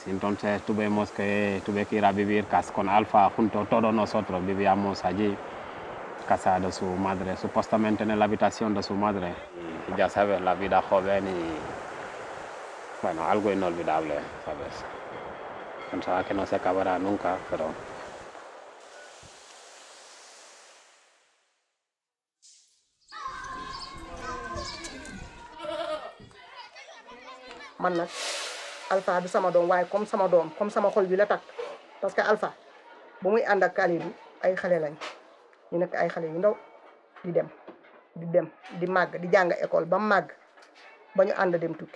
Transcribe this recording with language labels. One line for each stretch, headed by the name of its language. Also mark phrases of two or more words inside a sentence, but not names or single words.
Spanish: Entonces tuve que ir a vivir con Alpha, junto a todos nosotros, vivíamos allí. Casa de su madre, supuestamente en la habitación de su madre. Y ya sabes, la vida joven y, bueno, algo inolvidable, ¿sabes? Pensaba que no se acabará nunca, pero...
Wolof: man nag Alpha du sama doom waaye comme sama xol bi la takk
French: parce que
Wolof: Alpha bu muy ànd ak Khalidou ay xale lañ ñu nekk ay xale yu ndaw di dem di màgg di jàng école ba màgg ba ñu ànd dem tukki.